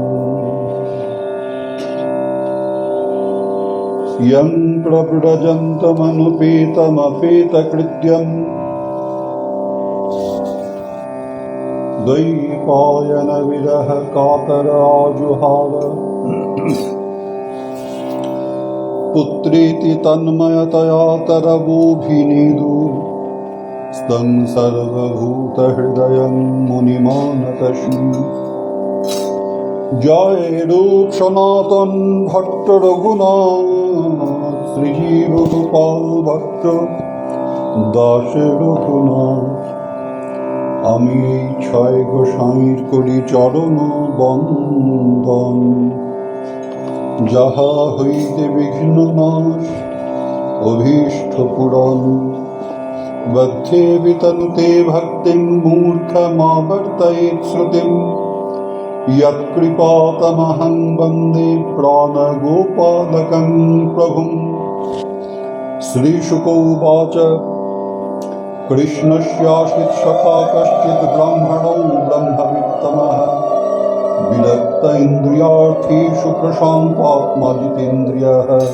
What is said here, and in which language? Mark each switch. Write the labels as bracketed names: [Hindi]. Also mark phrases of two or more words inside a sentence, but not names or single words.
[Sanskrit] यं प्रव्रजन्तमनुपेतमपेतकृत्यम् द्वैपायन विरह कातराजुहाव पुत्रेति तन्मयतया तरवोऽभिनेदु स्तं सर्वभूतहृदयं मुनिमानतोऽस्मि। जय रूप सनातन भट्ट रघुनाथ श्रीजीव गोपाल भट्ट दास रघुनाथ। [Bangla] আমি ছয় গোসাইর করি চরণ বন্দন যাহা হইতে বিঘ্ন নাশ অভীষ্ট পূরণ [Sanskrit] বদ্ধে বিতন্তে ভক্তিং মূর্খমাবর্তয়েৎ শ্রুতিম यत्कृपातमहं वन्दे प्राणगोपालकं प्रभुं। श्रीशुक उवाच कृष्णस्याश्रितसखा कश्चित् ब्राह्मणो ब्रह्मवित्तमः विरक्त इन्द्रियार्थेषु प्रशान्तात्मा जितेन्द्रियः